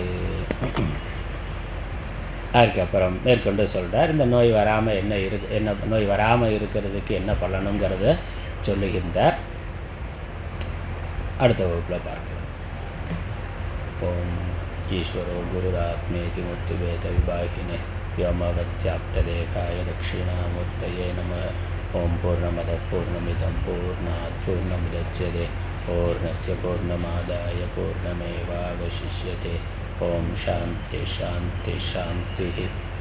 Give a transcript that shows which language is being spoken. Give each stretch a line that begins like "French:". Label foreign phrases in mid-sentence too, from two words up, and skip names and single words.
Tamil: அதுக்கப்புறம் மேற்கொண்டு சொல்கிறார், இந்த நோய் வராமல் நோய் வராமல் இருக்கிறதுக்கு என்ன பண்ணணுங்கிறத சொல்லுகின்றார். அடுத்த வகுப்பில் பார்க்கலாம்.
Sanskrit: ओम् ईश्वरो गुरुरात्मेति मूर्तिभेद विभागिने व्योमवत्याप्तदेहाय दक्षिणामूर्तये नमः। ओम पूर्णमद पूर्णमिदं पूर्णात् पूर्णमुदच्यते पूर्णस्य पूर्णमादाय पूर्णमेवावशिष्यते। ओम शांति शांति शांति।